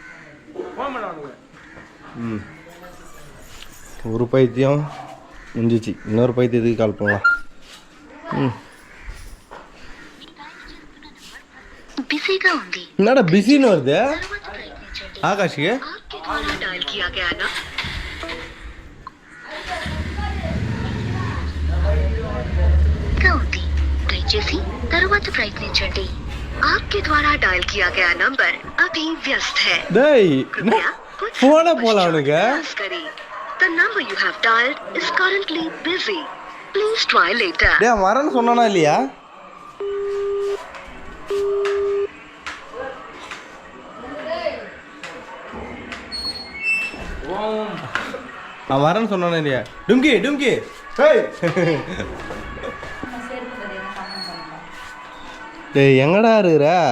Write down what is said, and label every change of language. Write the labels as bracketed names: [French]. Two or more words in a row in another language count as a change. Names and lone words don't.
[Tamil] ஒரு பைத்தியம் முடிஞ்சிச்சு, இன்னொரு பைத்தியத்துக்கு கால் பண்ணலாம். என்னடா பிஸின்னு வருது ஆகாஷ்க்கு? [Telugu] దయచేసి తరువాత ప్రయత్నించండి. [Hindi] आपके द्वारा डायल किया गया नंबर अभी व्यस्त है. फोन बोला उनका. [English] The number you have dialed is currently busy. Please try later. [Tamil] டேய், வரேன்னு சொன்னானா இல்லையா? அவன் வரேன்னு சொன்னானா இல்லையா? டும்கி டும்கி. டேய், எங்கடா இருக்கிற?